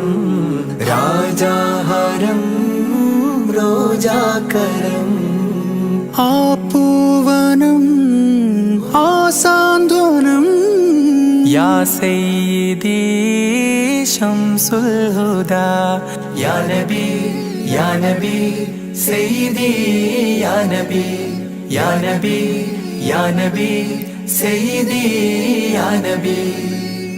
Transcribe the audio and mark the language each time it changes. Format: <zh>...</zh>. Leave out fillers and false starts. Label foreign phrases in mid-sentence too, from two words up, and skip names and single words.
<ml>രാജാഹരം റോജാകരം ആ പൂവനം ആ സാന്ത്വനം</ml> <ar>يا سيدي شمس الهدى يا نبي يا نبي سيدي يا نبي يا نبي يا نبي سيدي يا نبي</ar>